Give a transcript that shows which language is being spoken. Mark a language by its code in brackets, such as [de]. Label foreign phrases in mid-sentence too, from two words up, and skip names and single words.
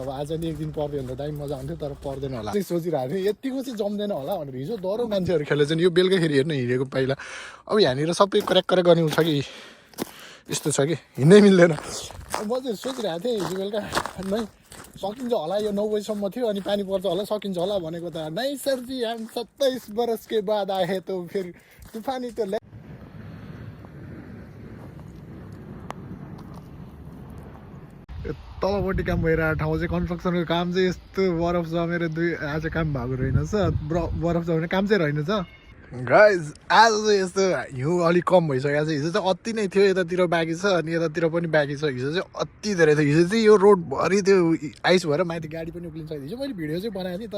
[ne] अब आज नि एक दिन पर्दैन त दामी मजा आउँथ्यो तर पर्दैन होला चाहिँ सोचिरहेको थिएँ यतिको चाहिँ जम्दैन होला भनेर हिजो डह्रो मान्छेहरू खेलेछ नि यो बेलुकाखेरि हेर्नु हिँडेको पहिला अब यहाँनिर सबै क्र्याक क्र्याक गर्ने छ कि यस्तो छ कि हिँड्नै मिल्दैन म चाहिँ सोचिरहेको थिएँ हिजो बेलुका नै सकिन्छ होला यो 9 बजीसम्म थियो अनि पानी पर्छ होला सकिन्छ होला भनेको त नै [hi] सरजी हम 27 वर्ष के बाद आए तो फिर तूफानी तो [ne] तलपट्टि काम भइरहेको ठाउँ चाहिँ कन्स्ट्रक्सनको काम चाहिँ यस्तो बरफ जमेर आज काम भएको रहेनछ बरफ जमेर काम चाहिँ रहेनछ गाइज आज चाहिँ यस्तो हिउँ अलिक कम भइसकेको छ हिजो चाहिँ अति नै थियो यतातिर बाँकी छ अनि यतातिर पनि बाँकी छ हिजो चाहिँ अति धेरै थियो हिजो चाहिँ यो रोडभरि त्यो आइस भएर माथि गाडी पनि उक्लिन्छ हिजो मैले भिडियो चाहिँ बनाएको थिएँ